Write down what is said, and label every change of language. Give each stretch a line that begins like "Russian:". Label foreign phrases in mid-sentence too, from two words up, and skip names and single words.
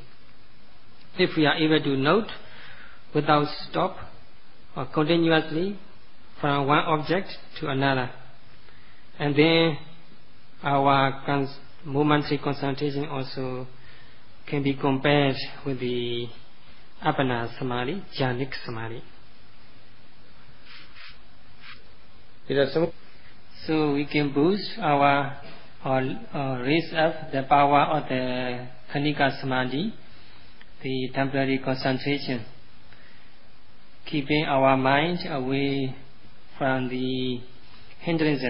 English: If we are able to note without stop or continuously from one object to another, and then our momentary concentration also can be compared with the
Pali: Anapana samadhi,
English: jhanic samadhi. So we can boost our or raise up the power of the
Pali: khanika samadhi,
English: the temporary concentration, keeping our mind away from the hindrances.